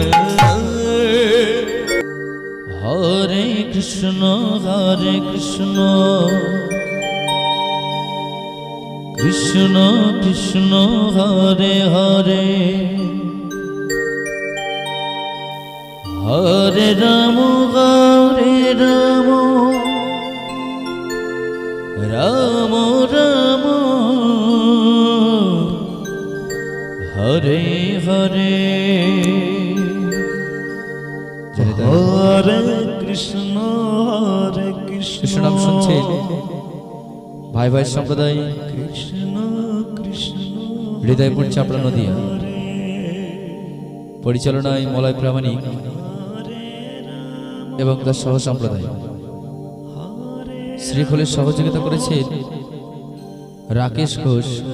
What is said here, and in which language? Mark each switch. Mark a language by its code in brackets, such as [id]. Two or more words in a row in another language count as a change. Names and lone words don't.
[bn] হরে কৃষ্ণ কৃষ্ণ কৃষ্ণ হরে হরে হরে রাম রাম রাম রাম হরে হরে হরে কৃষ্ণ হরে কৃষ্ণ কৃষ্ণ নাম শুনছেন ভাই ভাই সম্প্রদায় কৃষ্ণ কৃষ্ণ হৃদয়পুর চাপড়া নদিয়া পরিচালনায় মলয় প্রামাণিক এবং তার সহ সম্প্রদায় শ্রীফলের সহযোগিতা করেছেন রাকেশ ঘোষ,